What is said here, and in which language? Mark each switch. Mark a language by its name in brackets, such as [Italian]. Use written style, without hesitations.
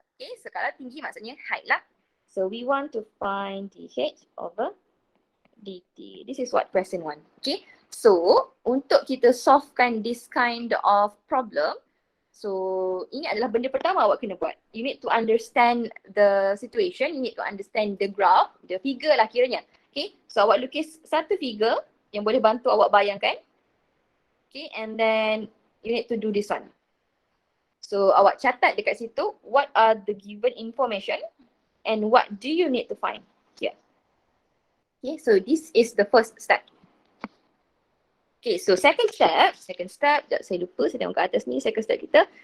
[English] Okay, so [Malay] kalau tinggi maksudnya height lah. [English] So we want to find dH over dt. This is what question 1. [Malay] Okay, so untuk kita solvekan [English] this kind of problem, [Malay] so ini adalah benda pertama awak kena buat. [English] You need to understand the situation, you need to understand the graph, the figure lah kiranya. [Malay] Okay, so awak lukis satu figure yang boleh bantu awak bayangkan. [English] Okay, and then you need to do this one. [Malay] So awak catat dekat situ [English] what are the given information and what do you need to find here. Okay, so this is the first step. Okay, so second step, [Malay] saya lupa, saya tengok ke atas ni, [English] second step kita.